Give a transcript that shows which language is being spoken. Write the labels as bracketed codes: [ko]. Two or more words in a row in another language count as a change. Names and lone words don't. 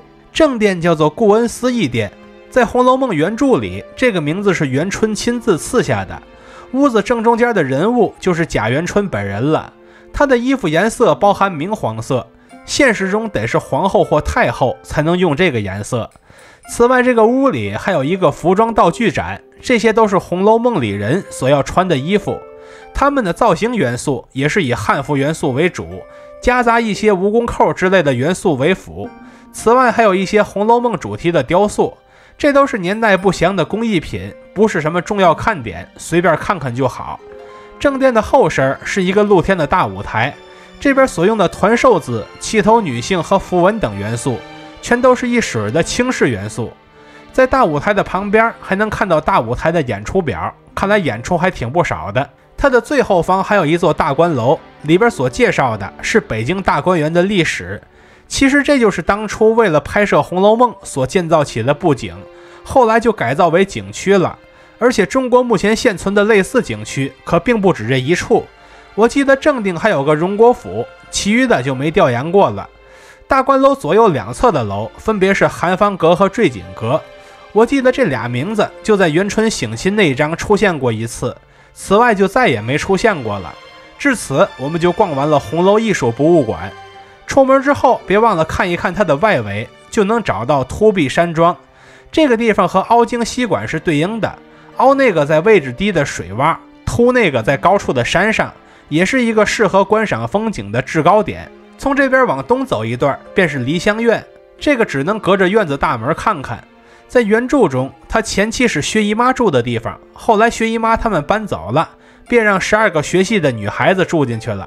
[zh] 正殿叫做顧恩思義殿，在《紅樓夢》原著裡，這個名字是元春親自賜下的。屋子正中間的人物就是賈元春本人了，她的衣服顏色包含明黃色，現實中得是皇後或太后才能用這個顏色。此外，這個屋裡還有一個服裝道具展，這些都是《紅樓夢》裡人所要穿的衣服，他們的造型元素也是以漢服元素為主，夾雜一些蜈蚣扣之類的元素為輔。此外，還有一些《紅樓夢》主題的雕塑，這都是年代不詳的工藝品，不是什麼重要看點，隨便看看就好。正殿的後身是一個露天的大舞台，這邊所用的团寿子、七頭女性和符文等元素，全都是一水的清式元素。在大舞台的旁邊還能看到大舞台的演出表，看來演出還挺不少的。它的最後方還有一座大觀樓，裡邊所介紹的是北京大觀園的歷史。其實這就是當初為了拍攝《紅樓夢》所建造起的布景，後來就改造為景區了。而且中國目前現存的類似景區可並不止這一處，我記得正定還有個榮國府，其餘的就沒調研過了。大觀樓左右兩側的樓分別是寒芳閣和醉錦閣，我記得這倆名字就在元春省親那一章出現過一次，此外就再也沒出現過了。至此我們就逛完了紅樓藝術博物館。出門之後別忘了看一看它的外圍，就能找到凸壁山莊。這個地方和凹晶西馆是對應的，凹那個在位置低的水洼，凸那個在高處的山上，也是一個適合觀賞風景的制高點。從這邊往東走一段便是梨香院，這個只能隔着院子大門看看。在原著中，它前期是薛姨媽住的地方，後來薛姨媽他們搬走了，便讓12個学戲的女孩子住進去了。